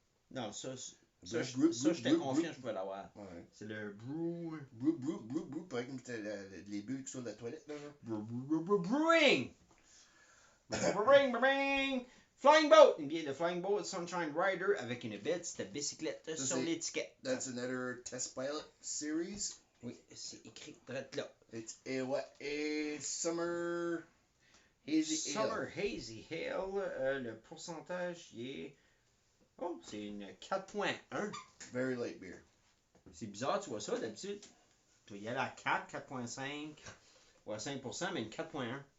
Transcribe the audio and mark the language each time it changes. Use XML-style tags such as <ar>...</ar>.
<fr>Non, ça j'étais confiant que je pouvais l'avoir. Ouais. C'est le brew. Pareil comme c'était les bulles qui sont de la toilette, là.</fr> <en>Brewing! Brewing! Flying Boat!</en> <fr>Une bière de Flying Boat Sunshine Rider avec une belle petite bicyclette sur l'étiquette.</fr> <en>That's another test pilot series.</en> <fr>Oui, c'est écrit direct là.</fr> <en>It's a summer hazy ale.</en> <fr>Summer Hazy Ale. Le pourcentage, il est... Oh, c'est une 4.1.</fr> <en>Very light beer.</en> <fr>C'est bizarre, tu vois ça, d'habitude. Tu vas y aller à 4, 4.5 ou à 5%, mais une 4.1.</fr>